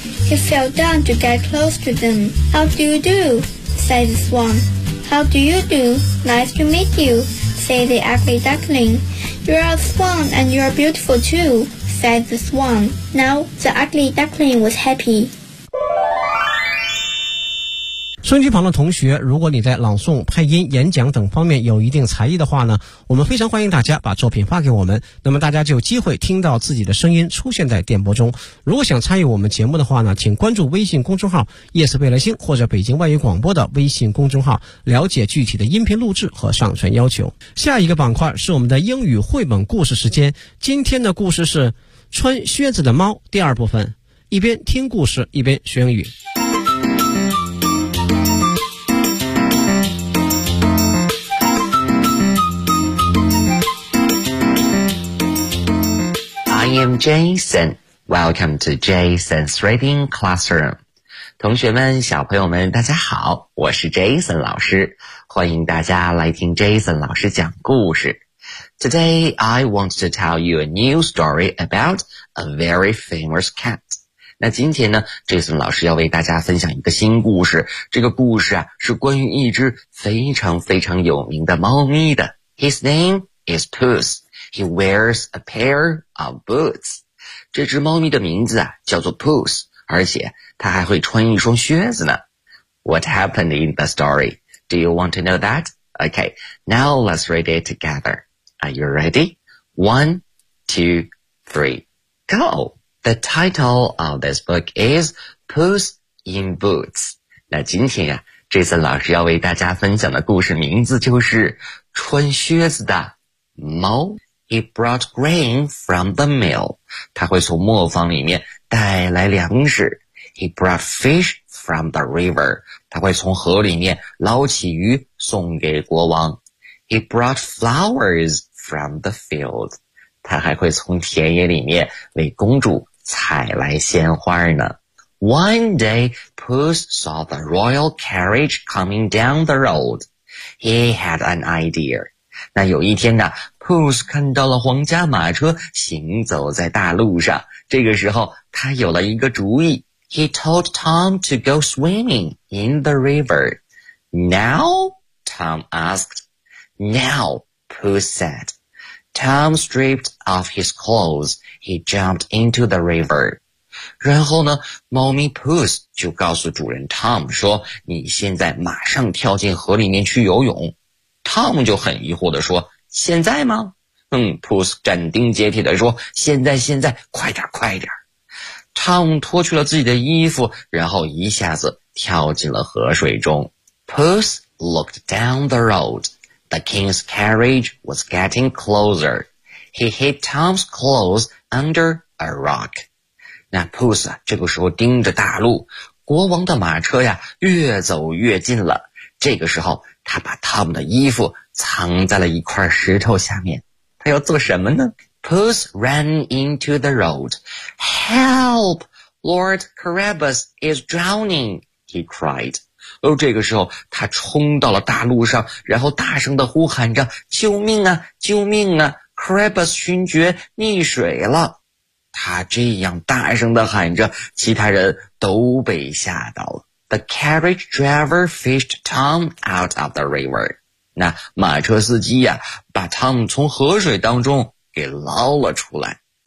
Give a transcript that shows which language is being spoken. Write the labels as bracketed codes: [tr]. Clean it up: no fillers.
[en] He fell down to get close to them. How do you do? Said the swan. How do you do? Nice to meet you, said the ugly duckling. You are a swan and you are beautiful too, said the swan. Now the ugly duckling was happy. [zh] 收音机旁的同学，如果你在朗诵、配音、演讲等方面有一定才艺的话呢，我们非常欢迎大家把作品发给我们，那么大家就有机会听到自己的声音出现在电波中。如果想参与我们节目的话呢，请关注微信公众号夜色贝莱星或者北京外语广播的微信公众号，了解具体的音频录制和上传要求。下一个板块是我们的英语绘本故事时间，今天的故事是穿靴子的猫第二部分，一边听故事一边学英语。 [en] I am Jason. Welcome to Jason's Reading Classroom. [zh] 同学们，小朋友们，大家好，我是 Jason 老师，欢迎大家来听 Jason 老师讲故事。 [en] Today, I want to tell you a new story about a very famous cat. [zh] 那今天呢， Jason 老师要为大家分享一个新故事，这个故事啊，是关于一只非常非常有名的猫咪的。 [en] His name is Puss. He wears a pair of boots. [zh] 这只猫咪的名字啊叫做 Puss, 而且它还会穿一双靴子呢。 [en] What happened in the story? Do you want to know that? Okay, now let's read it together. Are you ready? One, two, three, go! The title of this book is Puss in Boots. [zh] 那今天啊，这次老师要为大家分享的故事名字就是穿靴子的猫。 [en] He brought grain from the mill. [zh] 他会从磨坊里面带来粮食。 [en] He brought fish from the river. [zh] 他会从河里面捞起鱼送给国王。 [en] He brought flowers from the field. [zh] 他还会从田野里面为公主采来鲜花呢。 [en] One day, Puss saw the royal carriage coming down the road. He had an idea. [zh] 那有一天呢， Puss 看到了皇家马车行走在大路上，这个时候他有了一个主意。 [en] He told Tom to go swimming in the river. Now? Tom asked. Now, Puss said. Tom stripped off his clothes. He jumped into the river. [zh] 然后呢，猫咪 Puss 就告诉主人 Tom 说，你现在马上跳进河里面去游泳。 Tom 就很疑惑地说，现在吗？Puss 斩钉截铁地说，现在现在，快点快点。 Tom 脱去了自己的衣服，然后一下子跳进了河水中。 [en] Puss looked down the road. The king's carriage was getting closer. He hid Tom's clothes under a rock. [zh] 那 Puss 啊，这个时候盯着大路，国王的马车呀越走越近了。这个时候，他把 Tom 的衣服藏在了一块石头下面。他要做什么呢？ [en] Puss ran into the road. Help! Lord Carabas is drowning, he cried. [zh] 这个时候他冲到了大路上，然后大声地呼喊着，救命啊，救命啊， Carabas 勋爵溺水了。他这样大声地喊着，其他人都被吓到了。 [en] The carriage driver fished Tom out of the river. [zh] 那马车司机呀，把 Tom 从河水当中给捞了出来。